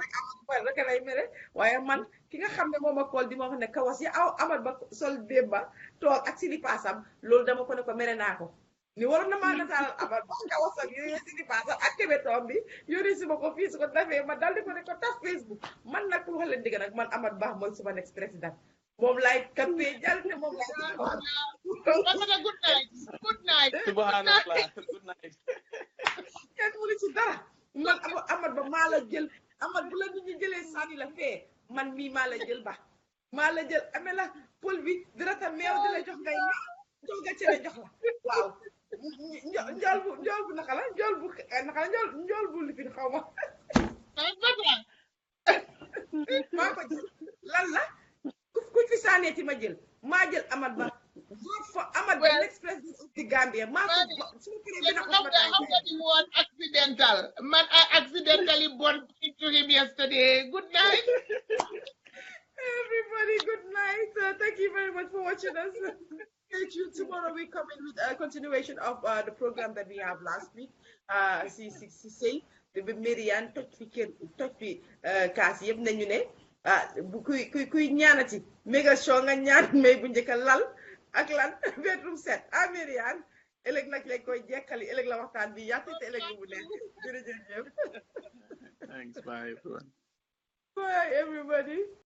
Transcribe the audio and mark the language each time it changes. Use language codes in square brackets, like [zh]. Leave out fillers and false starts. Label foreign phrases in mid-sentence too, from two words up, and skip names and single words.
[wo] rek Amad Ba rek lay mere waaye man ki nga xam ne moom a kool di ma wax ne kawas yi Amad Ba sol démba toog ak si li paasam loolu dama ko ne ko mere naa ko ni waroon na maa nataalal Amad Ba kawas ak yooyu si li paasam ak kébétoom bi yónnee si ma ko fii su ko defee ma dal di ko ne ko tas Facebook man nag pour wax leen dëgg nag man Amad Ba mooy suma next président moom laay campagne jàll te moom laay [en] good night. Good night. Subhanallah. Good night. [wo] kenn mënu ci dara man Amad Ba maa la jël Amad bu la nit ñi jëlee sànni la fee man mii maa la jël ba maa la jël amee la pol bi dina ta meew di la jox ngay jox nga cere jox la waaw njool bu naka la njool bu lifin xaw ma maa ko jël lan la ku fi sànneeti ma jël maa jël Amad Ba Amad Ba [en] next president of the Gambia [wo] maa ko suñu këree dina ko ma [en] how that he was accidental man I accidentally bumped into him yesterday. Good night. Everybody, good night. Thank you very much for watching us. Stay tuned. Tomorrow we come in with a continuation of the program that we have last week. [wo] See, the Miriam touch fi kaas yëpp nañu ne bu kuy ñaanati méga show nga ñaan may bu njëkk lal ak lan [en] bedroom set [wo] Miriam ëllëg nag lañ koy jekkali ëllëg la waxtaan bi yaatu te ëllëg bu neex jërëjëf. [en] Thanks, bye everyone. Bye everybody.